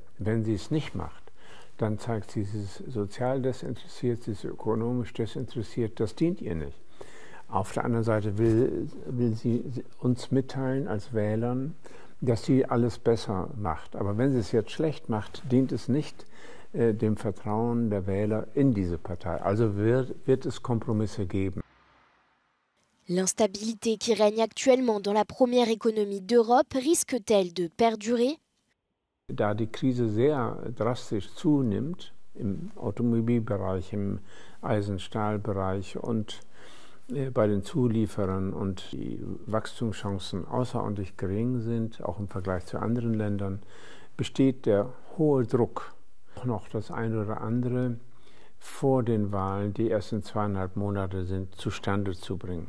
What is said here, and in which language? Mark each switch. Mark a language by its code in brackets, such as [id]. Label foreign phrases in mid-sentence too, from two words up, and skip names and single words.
[de] Wenn sie es nicht macht, dann zeigt sie, sie ist sozial desinteressiert, sie ist ökonomisch desinteressiert, das dient ihr nicht. Auf der anderen Seite will sie uns mitteilen als Wählern, dass sie alles besser macht. Aber wenn sie es jetzt schlecht macht, dient es nicht dem Vertrauen der Wähler in diese Partei. Also wird es Kompromisse geben. [fr] L'instabilité qui règne actuellement dans la première économie d'Europe risque-t-elle de perdurer? [de] Da die Krise sehr drastisch zunimmt, im Automobilbereich, im Eisen-Stahl-Bereich und bei den Zulieferern und die Wachstumschancen außerordentlich gering sind, auch im Vergleich zu anderen Ländern, besteht der hohe Druck, noch das eine oder andere vor den Wahlen, die erst in 2,5 Monate sind, zustande zu bringen.